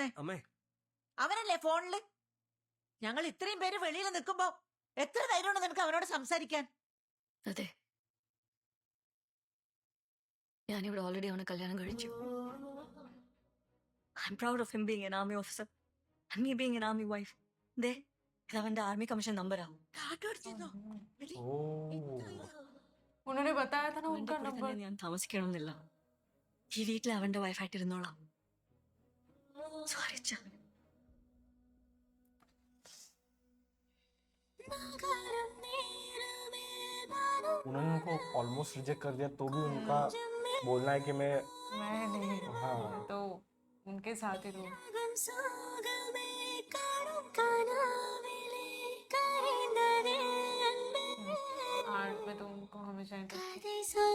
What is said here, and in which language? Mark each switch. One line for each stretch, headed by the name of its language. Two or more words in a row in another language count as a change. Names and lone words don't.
Malayalam: അമ്മേ അവനല്ലേ ഫോണില്? ഞങ്ങൾ ഇത്രയും പേര് വെളിയിൽ നിൽക്കുമ്പോ എത്ര ധൈര്യമുണ്ട് നിനക്ക് അവനോട് സംസാരിക്കാൻ? അതെ, ഞാനിവിടെ ഓൾറെഡി അവനെ കല്യാണം കഴിച്ചു.
English: I am proud of him being an army officer and me being an army wife.
Malayalam: ദേ, ഇത് അവന്റെ
English: army commission
Malayalam: നമ്പറാ.
Hindi: उन्होंने बताया था ना
Malayalam: അവന്റെ
Hindi: उनका
Malayalam: കൂടെ
Hindi: नंबर.
Malayalam: തന്നെ ഞാൻ താമസിക്കണമെന്നില്ല. ഈ വീട്ടിൽ അവന്റെ വൈഫായിട്ടിരുന്നോളാം. സോറി അച്ഛാ.
Hindi: उन्होंने उनको ऑलमोस्ट रिजेक्ट कर दिया तो भी उनका बोलना है कि मैं मैं नहीं, हाँ तो उनके साथ ही रहूं. आर्ट में तो उनको हमेशा इंटरेस्ट.